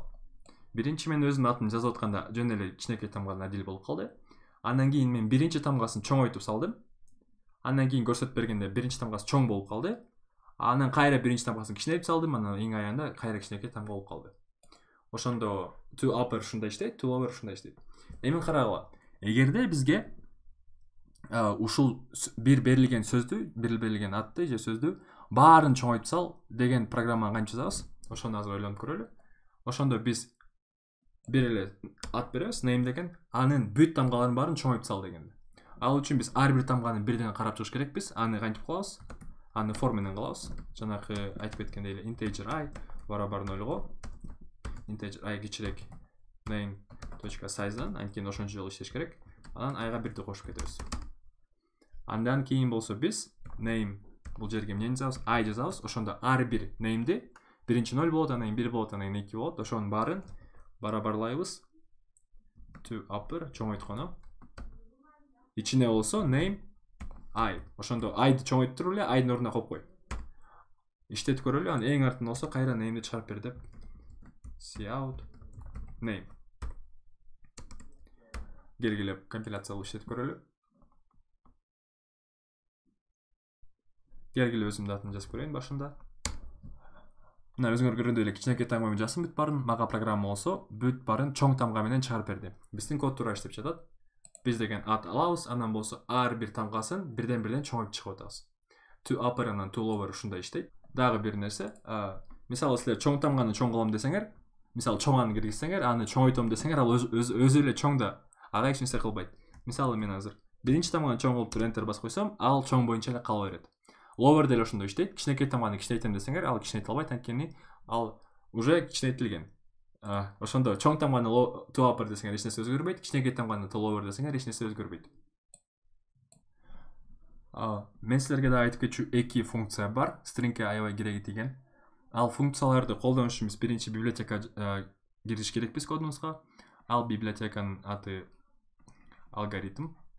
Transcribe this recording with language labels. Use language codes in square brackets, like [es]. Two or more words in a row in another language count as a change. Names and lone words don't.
[ky] Биринчи мен өзүмдүн атымды жазып атканда жөн эле кичинекей тамгадан adil болуп калды. Андан кийин мен биринчи тамгасын чоңойтуп салдым. Андан кийин көрсөтүп бергенде биринчи тамгасы чоң болуп калды. Анан кайра биринчи тамгасын кичинейтип салдым, анан эң аягында кайра кичинекей тамга болуп калды. Ошондо to upper ушундай иштейт, to lower ушундай иштейт. Эми карагыла. Эгерде бизге ушул бир берилген сөздү, берилген атты же сөздү баарын чоңойтуп сал деген программаны кантип жазабыз? Ошону азыр ойлонуп көрөлү. Ошондо биз бир эле ат беребиз, name деген, анын бүт тамгаларын баарын чоңойтуп сал деген. Ал үчүн биз ар бир тамганы бирден карап чыгыш керекпиз. Аны кантип кылабыз? Аны for менен кылабыз. Жанакы айтып кеткендей эле integer I барабар 0го. Integer I кичирээк name.size'дан, анткени ошончо жолу иштеш керек. Анан айга 1ди кошуп кетебиз. Андан кийин болсо биз name бул жерге эмнени жазабыз? I жазабыз. Ошондо ар бир name'ди биринчи 0 болот, анан кийин 1 болот, анан кийин 2 болот. Ошонун баарын барабарлайбыз. To upper чоңойткону. Ичине болсо name I. Ошондо I'ди чоңойтуп туруп эле I'дын ордуна коюп кой. Иштетип көрөлү. Анан эң артын болсо кайра name'ди чыгарып бер деп. Cout name. Келгиле компиляциялап иштетип көрөлү. Келгиле өзүмдүн атымды жазып көрөйүн башында. мына өзүңөр көргөндөй эле кичинекей таңба менен жазсам бүт баарын, мага программа болсо бүт баарын чоң тамга менен чыгарып берди. Биздин код туура иштеп жатат. Биз деген ат алабыз, андан болсо ар бир тамгасын бирден бирлен чоңойтуп чыгып атабыз. To upper анан to lower ушундай иштейт. Дагы бир нерсе, мисалы силер чоң тамганы чоң кылам десеңер, мисалы чоң аны киргизсеңер, аны чоңойтом десеңер, ал өзү эле чоң да, ага эч нерсе кылбайт. Мисалы мен азыр биринчи тамганы чоң кылып туруп enter басып койсом, ал чоң боюнча эле кала берет. Lower деле ошондой иштейт. Кичинекей тамганы кичинейтем десеңер, ал кичинейте албайт, анткени ал уже кичинейтилген. Ошондо чоң тамганы to upper десеңер эч нерсе өзгөрбөйт, кичинекей тамганы to lower десеңер эч нерсе өзгөрбөйт. Мен силерге да айтып кетчү эки функция бар, stringге аябай кереги тийген. Ал функцияларды колдонуш үчүн биз биринчи библиотека кириш керекпиз кодубузга. Ал библиотеканын аты алгоритм.